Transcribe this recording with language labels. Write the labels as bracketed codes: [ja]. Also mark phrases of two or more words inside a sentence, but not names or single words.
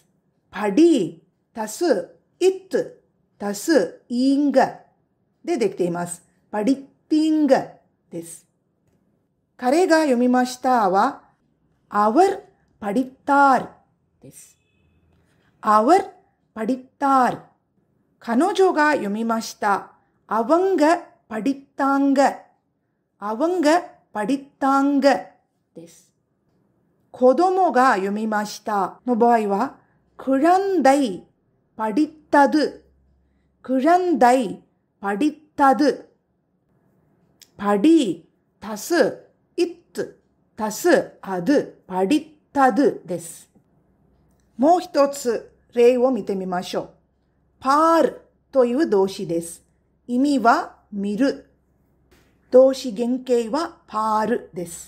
[ja] パリ足す it 足す ing でできています。パリティングです。彼が読みましたは [ta] அவர் படித்தார் [ja] です。 [ta] அவர் படித்தார். [ja] 彼女が読みました。 [ta] அவங்க படித்தாங்க。 அவங்க படித்தாங்க [ja] です。子供が読みましたの場合は、 [ta] குழந்தை படித்தது。 குழந்தை படித்தது。 [ja] padi足す it 足す ad படித்ததுです。もう一つ例を見てみましょう。par という動詞です。意味は見る。動詞原形はpar です。